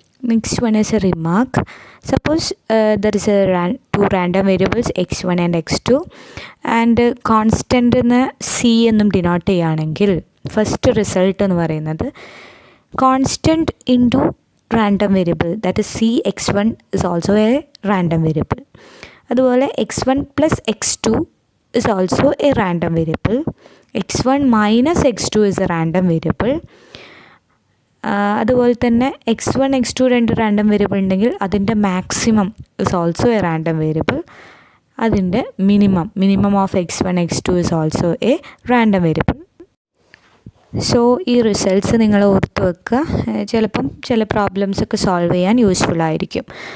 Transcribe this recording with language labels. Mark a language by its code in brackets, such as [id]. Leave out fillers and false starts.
[en] Next one is a remark. Suppose there is two random variables x1 and x2 and constant c [ml] എന്നും [en] denote ചെയ്യുകയാണെങ്കിൽ first result [ml] എന്ന് പറയുന്നത് [en] Constant into random variable, that is c x1 is also a random variable. [ml] അതുപോലെ [en] x1 plus x2 is also a random variable. x1 minus x2 is a random variable. [ml] അതുപോലെ തന്നെ [en] x1 x2 [ml] രണ്ട് [en] random variable [ml] ഉണ്ടെങ്കിൽ അതിൻ്റെ [en] Maximum is also a random variable. [ml] അതിൻ്റെ [en] Minimum of x1 x2 is also a random variable. [ml] So ഈ results നിങ്ങൾ ഓർത്ത് വെക്കുക, ചിലപ്പം ചില പ്രോബ്ലംസൊക്കെ സോൾവ് ചെയ്യാൻ യൂസ്ഫുൾ ആയിരിക്കും.